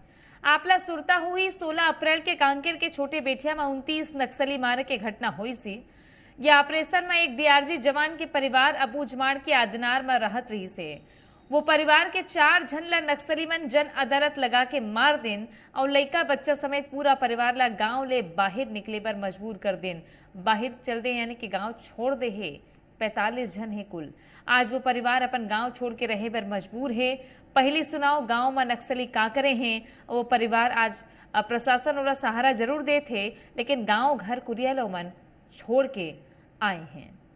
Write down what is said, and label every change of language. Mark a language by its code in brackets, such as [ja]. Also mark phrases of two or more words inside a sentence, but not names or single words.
[hne] आपला सुरता हुई 16 अप्रैल के कांकेर के छोटे बेटिया में 29 नक्सली मारे के घटना हुई सी। यह ऑपरेशन में एक डीआरजी जवान के परिवार अबूझमाड़ के आदनार में रहत रही से। वो परिवार के 4 जन ला नक्सली मन जन अदालत लगा के मार देन और लइका बच्चा समेत पूरा परिवार ला गांव ले बाहर निकले पर मजबूर कर देन। बाहर चल दे यानी कि गांव छोड़ दे है। 45 जन है कुल। आज वो परिवार अपन गांव छोड़ के रहे पर मजबूर है। पहली सुनाओ गांव में नक्सली का करे हैं। वो परिवार आज प्रशासन वाला सहारा जरूर दे थे, लेकिन गांव घर कुरिया मन छोड़ के आए हैं।